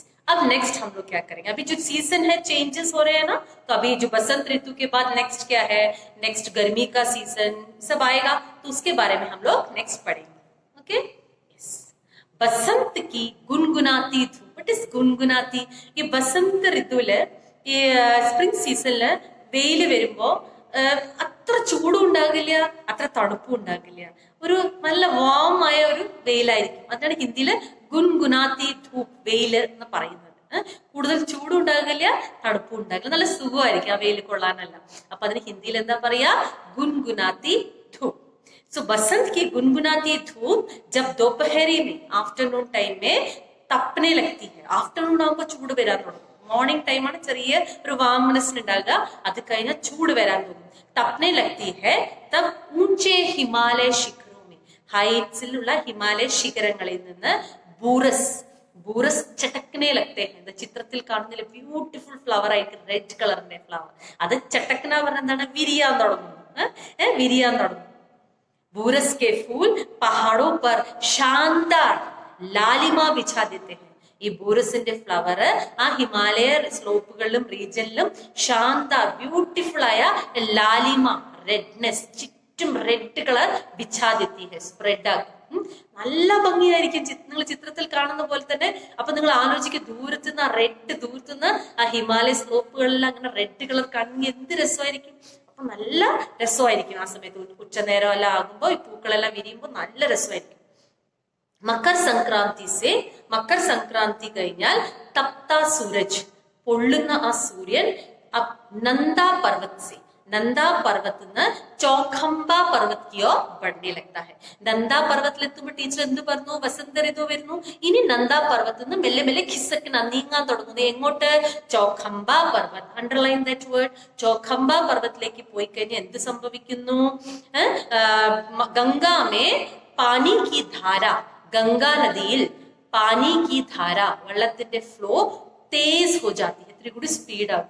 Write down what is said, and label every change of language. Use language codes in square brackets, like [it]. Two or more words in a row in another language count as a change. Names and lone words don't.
[hi] अब नेक्स्ट हम लोग क्या करेंगे? अभी जो सीजन है चेंजेस हो रहे हैं ना, तो अभी जो बसंत ऋतु के बाद नेक्स्ट क्या है? नेक्स्ट गर्मी का सीजन सब आएगा, तो उसके बारे में हम लोग नेक्स्ट पढ़ेंगे. [en] OK, yes. [hi] बसंत की गुनगुनाती धूप. [en] what is [hi] गुनगुनाती? ये बसंत ऋतुविല്, [ml] ഈ [en] spring season [ml] വെയില് വരുമ്പോ അത്ര ചൂടും ഉണ്ടാകില്ല, അത്ര തണുപ്പും ഉണ്ടാകില്ല, ഒരു നല്ല വാം ആയ ഒരു വെയിലായിരിക്കും. അതാണ് ഹിന്ദിയില് [hi] गुनगुनाती धूप, [ml] വെയില് എന്ന് പറയുന്നത്. കൂടുതൽ ചൂടും ഉണ്ടാകില്ല, തണുപ്പും ഉണ്ടാകില്ല, നല്ല സുഖമായിരിക്കും ആ വെയിൽ കൊള്ളാനല്ല. അപ്പൊ അതിന് ഹിന്ദിയിൽ എന്താ പറയാ? [hi] गुनगुनाती धूप. सो बसंत की गुनगुनाती धूप जब दोपहरी में, [en] afternoon time [hi] में तपने लगती है. [ml] आफ्टरनून ആകുമ്പോൾ ചൂട് വരാൻ തുടങ്ങും. [en] morning time [ml] ചെറിയ ഒരു വാംനെസ് ഉണ്ടാകുക, അത് കഴിഞ്ഞാൽ ചൂട് വരാൻ തുടങ്ങും. [hi] തപ്പനെ लगती है तब ऊंचे हिमालय शिखरों में, [ml] ഹൈറ്റ്സിലുള്ള ഹിമാലയ ശിഖരങ്ങളിൽ നിന്ന് ബൂറസ് [hi] चटकने लगते हैं. [ml] ചിത്രത്തിൽ കാണുന്നില്ല, [en] beautiful flower [ml] ആയിട്ട് [en] red colour flower, [ml] അത് ചട്ടക്കന പറഞ്ഞ എന്താണ്? വിരിയാൻ തുടങ്ങും. വിരിയാൻ തുടങ്ങും. [hi] बूरस के फूल पहाड़ों पर शानदार लालिमा बिछा देते हैं. [ml] ഈ ബൂറസിന്റെ ഫ്ലവർ ആ ഹിമാലയ സ്ലോപ്പുകളിലും റീജിയനിലും ശാന്ത, ബ്യൂട്ടിഫുൾ ആയ ലാലിമ, റെഡ്നെസ്, ചുറ്റും [en] red colour [hi] बिछा देती है, [ml] സ്പ്രെഡ് ആകും. നല്ല ഭംഗിയായിരിക്കും നിങ്ങൾ ചിത്രത്തിൽ കാണുന്ന പോലെ തന്നെ. അപ്പൊ നിങ്ങൾ ആലോചിക്കുക, ദൂരത്തുനിന്ന് ആ റെഡ്, ദൂരത്തുനിന്ന് ആ ഹിമാലയ സ്ലോപ്പുകളിൽ അങ്ങനെ [en] red colour [ml] കാണുമെങ്കിൽ എന്ത് രസമായിരിക്കും. അപ്പൊ നല്ല രസമായിരിക്കും ആ സമയത്ത്. ഉച്ചനേരം എല്ലാം ആകുമ്പോ ഈ പൂക്കളെല്ലാം വിരിയുമ്പോൾ നല്ല രസമായിരിക്കും. മകർ സംക്രാന്തി കഴിഞ്ഞാൽ [hi] तप्त सूरज, [ml] പൊള്ളുന്ന ആ സൂര്യൻ, നന്ദാ പർവ്വത് നിന്ന് ചോഖംബ പർവ്വത് [hi] की ओर बढ़ने लगता है. [ml] നന്ദാ പർവ്വത്തിൽ എത്തുമ്പോൾ ടീച്ചർ എന്ത് പറഞ്ഞു? വസന്ത ഋതു വരുന്നു. ഇനി നന്ദാ പർവ്വത്തിൽ നിന്ന് മെല്ലെ മെല്ലെ ഖിസക്കിന് നീങ്ങാൻ തുടങ്ങുന്നു. [en] എങ്ങോട്ട്? ചോഖംബ പർവ്വത്. underline that word. [ml] ചോഖംബ പർവ്വത്തിലേക്ക് പോയി കഴിഞ്ഞാൽ എന്ത് സംഭവിക്കുന്നു? [hi] गंगा में पानी की धारा, [ml] ഗംഗാ നദിയിൽ [hi] पानी की धारा, [ml] വെള്ളത്തിന്റെ ഫ്ലോ [hi] तेज़ हो जाती, [ml] ഇത്തിരി കൂടി സ്പീഡ് ആകും.